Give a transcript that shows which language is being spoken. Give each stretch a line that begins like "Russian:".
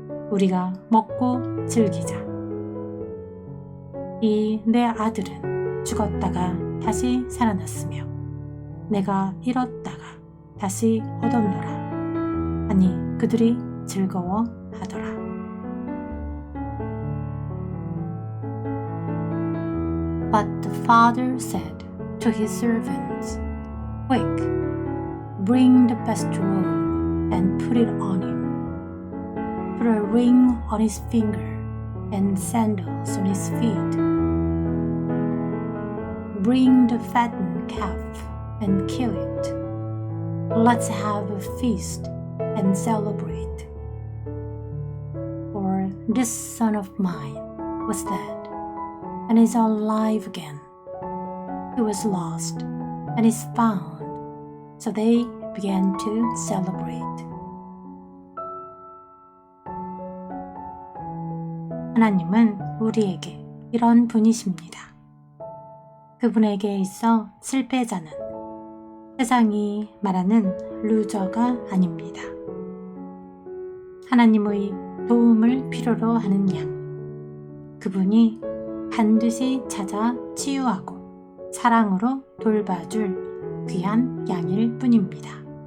Korean: 우리가 먹고 즐기자. 이 내 아들은 죽었다가 다시 살아났으며 내가 잃었다가 다시 얻었노라. 아니 그들이 즐거워하더라.
English: But the father said to his servants, Quick, bring the best robe and put it on him. Put a ring on his finger and sandals on his feet. Bring the fattened calf and kill it. Let's have a feast and celebrate. For this son of mine was dead and is alive again. He was lost and is found. So they began to celebrate.
Korean: 하나님은 우리에게 이런 분이십니다. 그분에게 있어 실패자는 세상이 말하는 루저가 아닙니다. 하나님의 도움을 필요로 하는 양, 그분이 반드시 찾아 치유하고 사랑으로 돌봐줄 귀한 양일 뿐입니다.